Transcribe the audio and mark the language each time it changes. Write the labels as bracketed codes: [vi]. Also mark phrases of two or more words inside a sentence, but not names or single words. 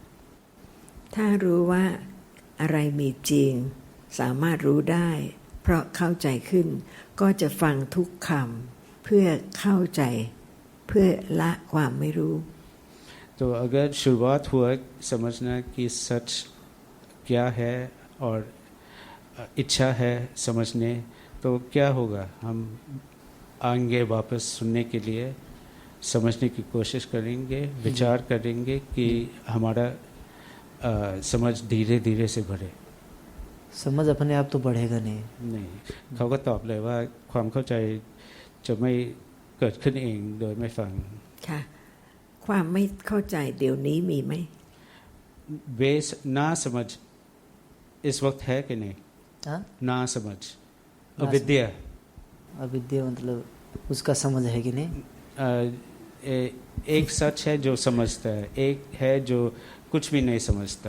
[th] ถ้ารู้ว่าอะไรมีจริงสามารถรู้ได้ เพราะเข้าใจขึ้น ก็จะฟังทุกคำเพื่อเข้าใจ เพื่อละความไม่รู้ [hi] तो अगर शुरुआत हुआ समझना कि सच क्या है और इच्छा है समझने, तो क्या होगा, हम आएंगे वापस सुनने के लिए, समझने की कोशिश करेंगे, विचार करेंगे कि हमारा समझ धीरे धीरे से बढ़े। समझ अपने आप तो बढ़ेगा नहीं। [th] นี่เขาก็ตอบเลยว่าความเข้าใจจะไม่เกิดขึ้นเองโดยไม่ฟัง ค่ะ ความไม่เข้าใจเดี๋ยวนี้มีไหม [hi] बेस ना समझ इस वक्त है कि नहीं? हाँ ना समझ, ना अविद्या, अविद्या मतलब उसका समझ है कि नहीं? एक सच है जो समझता है, एक है जो कुछ भी नहीं समझता,